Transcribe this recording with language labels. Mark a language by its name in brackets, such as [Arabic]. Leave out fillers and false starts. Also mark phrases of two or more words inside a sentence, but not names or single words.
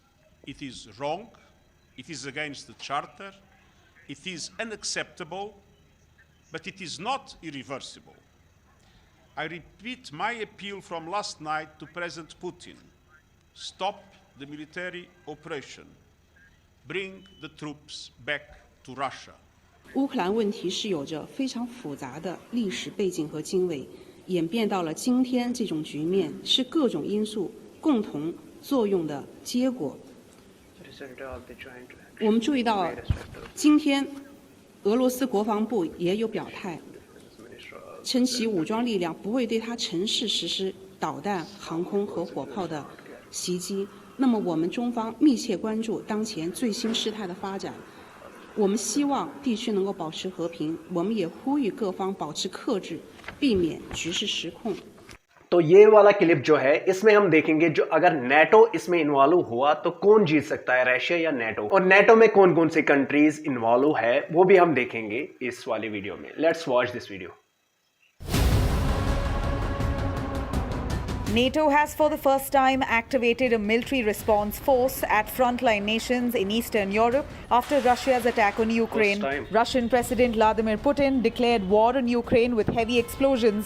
[English] It is wrong, it is against the Charter, it is unacceptable, but it is not irreversible. I repeat my appeal from last night to President Putin. Stop the military operation. Bring the troops back to Russia. [Chinese] 乌克兰问题是有着非常复杂的历史背景和经纬，演变到了今天这种局面，是各种因素共同作用的结果。我们注意到，今天俄罗斯国防部也有表态，称其武装力量不会对它城市实施导弹、航空和火炮的袭击。那么，我们中方密切关注当前最新事态的发展。我们希望地区能够保持和平，我们也呼吁各方保持克制，避免局势失控。 [Hindi] तो ये वाला क्लिप जो है इसमें हम देखेंगे जो अगर नेटो इसमें इन्वॉल्व हुआ तो कौन जीत सकता है, रशिया या नेटो, और नेटो में कौन कौन सी कंट्रीज इन्वॉल्व है वो भी हम देखेंगे इस वाली वीडियो में। [English] Let's watch this video. NATO has for the first time activated a military response force at frontline nations in Eastern Europe after Russia's attack on Ukraine. Russian President Vladimir Putin declared war on Ukraine with heavy explosions.